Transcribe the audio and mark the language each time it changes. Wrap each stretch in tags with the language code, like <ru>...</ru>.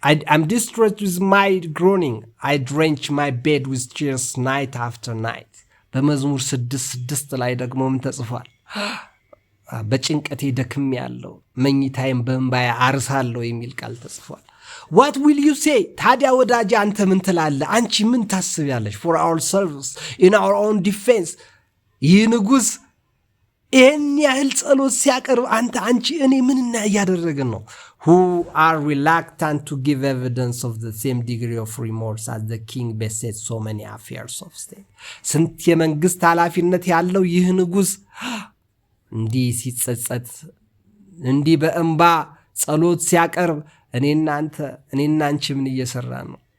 <en>I'm distressed with my groaning I drench my bed with tears night after night</en> <am>በመዝሙር 6:6 ላይ ደግሞ ምን ተጽፏል? በጭንቀቴ ደክም ያለው መኝታዬን በእንባዬ አርሳለሁ የሚል ቃል ተጽፏል።</am> <en>what will you say</en> <am>ታዲያ ወዳጅ አንተ ምን ትላለህ? አንቺ ምን ታስቢያለሽ?</am> <en>for our service in our own defense</en> <am>ይህ ንጉሥ ይህን ያህል ጸሎት ሲያቀርብ አንቺ እኔ ምንና እያደረግን ነው?</am> <en>who are reluctant to give evidence of the same degree of remorse as the king besets so many affairs of state</en> <am>ስንት የመንግስት ኃላፊነት ያለው ይህ ንጉሥ እንዲህ ሲጸጸት እንዲህ በእንባ ጸሎት ሲያቀርብ እኔና አንቺ ምን እየሰራን ነው?</am>